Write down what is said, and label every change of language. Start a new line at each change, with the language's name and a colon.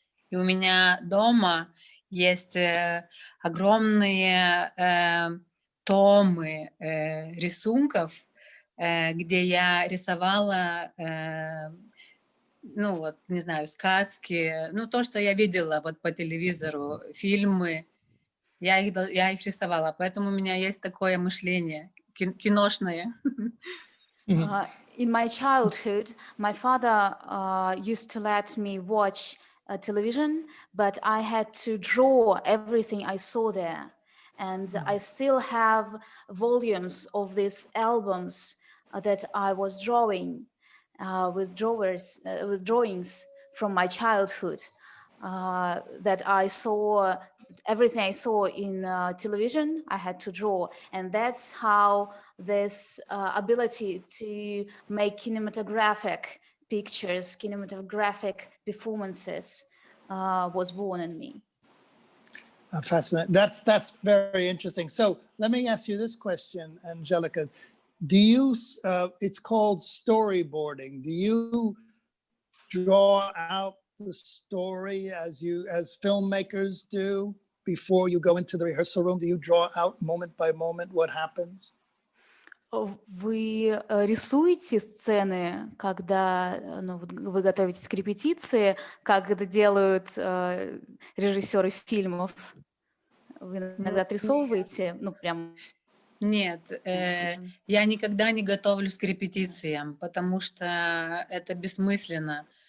Russian: И у меня дома есть огромные томы рисунков, где я рисовала, не знаю, сказки, то, что я видела по телевизору, фильмы, я их рисовала, поэтому у меня есть такое мышление киношное.
English: In my childhood, my father used to let me watch television, but I had to draw everything I saw there. And I still have volumes of these albums that I was drawing with drawings from my childhood that I saw. Everything I saw in television, I had to draw. And that's how this ability to make cinematographic pictures, cinematographic performances was born in me. Fascinating. That's very interesting. So let me ask you this question, Anželika. Do you, it's called storyboarding. Do you draw out the story as filmmakers do before you go into the rehearsal room? Do you draw out moment by moment what happens?
Russian: Вы рисуете сцены, когда вы готовитесь к репетиции, как это делают режиссеры фильмов? Вы иногда отрисовываете, прям... Нет, я никогда не готовлюсь к репетициям, потому что это бессмысленно.